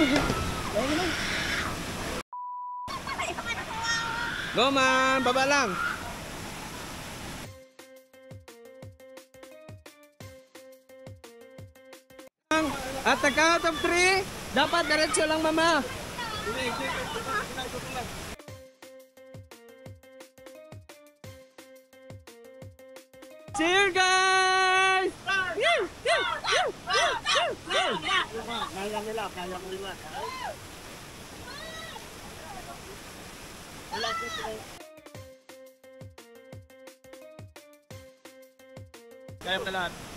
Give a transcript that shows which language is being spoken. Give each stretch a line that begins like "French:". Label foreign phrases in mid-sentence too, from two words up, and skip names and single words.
English: Go, ma'am.
Filipino: Baba lang.
English: At the count of 3,
Filipino: dapat diretso lang, mama.
English: See you guys!
Filipino: Kaya nila, kaya ko nila. Kaya mo na lahat.